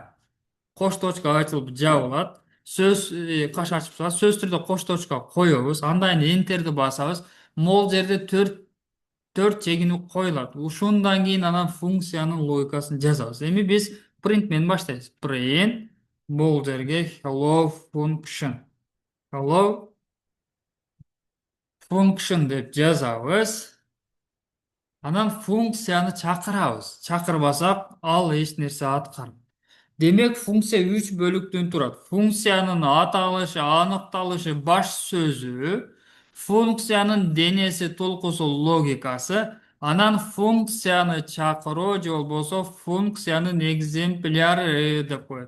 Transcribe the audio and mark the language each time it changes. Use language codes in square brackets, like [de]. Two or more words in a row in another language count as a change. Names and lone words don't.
[ky] Кош точка ачылып жабылат. Сөз каша ачып жабылат. Сөз түрдө кош точка коебуз. Андан enterди басабыз. Могул жерде төрт чегинүү коюлат. Ушундан кийин анан функциянын логикасын жазабыз. Эми биз print менен баштайбыз. Print бул жерге [en] hello function. Hello function [ky] деп жазабыз. Анан функцияны чакырабыз. Чакырбасак, ал эч нерсе аткарбайт. Демек функция 3 бөлүктөн турат. Функциянын аталышы, аныкталышы, баш сөзү, функциянын денеси, толкусу, логикасы, Анан функцияны чакыруу же болбосо функциянын экземпляры деп коет.